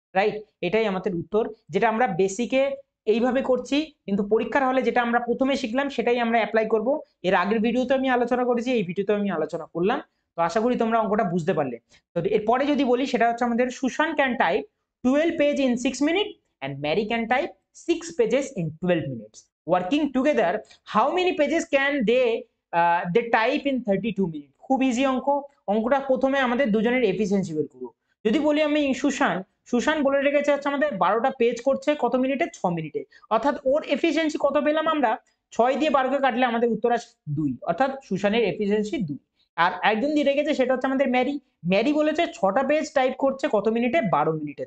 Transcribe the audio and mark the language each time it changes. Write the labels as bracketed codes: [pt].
[bn] Right, এটাই আমাদের উত্তর, যেটা আমরা বেসিকে এইভাবে করছি, কিন্তু পরীক্ষার হলে যেটা আমরা প্রথমে শিখলাম সেটাই আমরা অ্যাপ্লাই করব। এর আগের ভিডিওতে আমি আলোচনা করেছি, এই ভিডিওতে আমি আলোচনা করলাম। তো আশা করি তোমরা অঙ্কটা বুঝতে পারলে। তো এরপরে যদি বলি সেটা হচ্ছে আমাদের [en] Susan can type 12 page in 6 minutes and Mary can type 6 pages in 12 minutes. Working together, how many pages can they type in 32 minutes? [bn] খুব ইজি অঙ্ক। অঙ্কটা প্রথমে আমাদের দুজনের এফিসিয়েন্সি বের করব। যদি বলি আমি সুশান বলে রেখেছে হচ্ছে আমাদের 12টা পেজ করছে কত মিনিটে? 6 মিনিটে। অর্থাৎ ওর এফিসিয়েন্সি কত পেলাম আমরা? 6 দিয়ে 12 কে কাটলে আমাদের উত্তর আসে 2। অর্থাৎ সুশানের এফিসিয়েন্সি 2। আর একজন দিয়ে রেখেছে সেটা হচ্ছে আমাদের ম্যারি বলেছে 6টা পেজ টাইপ করছে কত মিনিটে? 12 মিনিটে।